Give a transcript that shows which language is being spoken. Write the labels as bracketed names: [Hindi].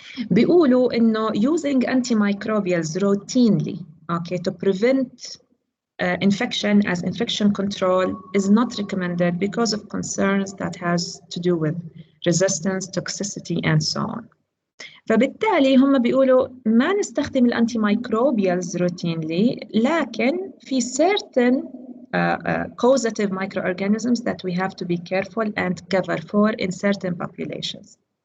[Arabic] بيقولوا إنه [English] using antimicrobials routinely okay to prevent infection as infection control is not recommended because of concerns that has to do with resistance, toxicity and so on. [Arabic] فبالتالي هم بيقولوا ما نستخدم الانتي مايكروبيالز روتينلي لكن في certain [English] causative microorganisms that we have to be careful and cover for in certain populations.